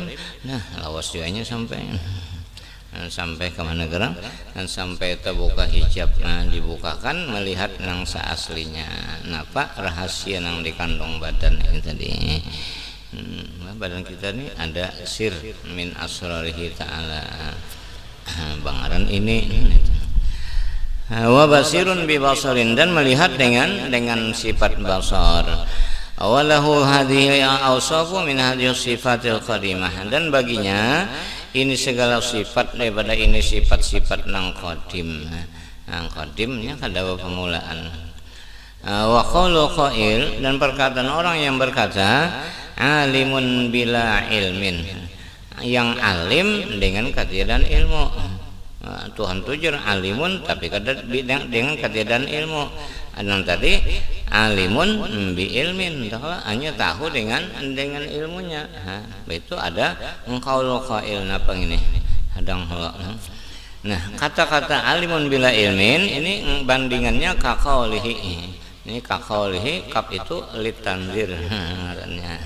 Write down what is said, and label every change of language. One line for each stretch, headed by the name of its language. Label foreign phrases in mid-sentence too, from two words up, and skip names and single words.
Banjar: Nah lawas juanya sampai ke mana gerang, dan sampai terbuka hijab, dibukakan melihat nang seaslinya. Napa rahasia nang dikandung badan ini tadi. Badan kita ini ada
Arabic: سر من أسراره تعالى.
Banjar: Bangaran ini.
Arabic: وبصير ببصر,
Banjar: dan melihat dengan sifat basar.
Arabic: أوله هذه أوصاف من هذه صفات القديمة,
Banjar: dan baginya ini segala sifat daripada ini sifat-sifat nang qadim. Nang qadimnya kada pemulaan.
Arabic: وقول قائل,
Banjar: dan perkataan orang yang berkata
Arabic: عالم بلا علم,
Banjar: yang alim dengan ketiadaan ilmu. Tuhan tujur alimun tapi kada dengan ketiadaan ilmu. Yang tadi
Arabic: عالم بعلم,
Banjar: hanya tahu dengan ilmunya. Itu ada
Arabic: قول قائل
Banjar: napa ini hadang. Nah kata-kata
Arabic: عالم بلا علم
Banjar: ini bandingannya ka qaulihi. Ini ka qaulihi, kap itu litanzir ngarannya.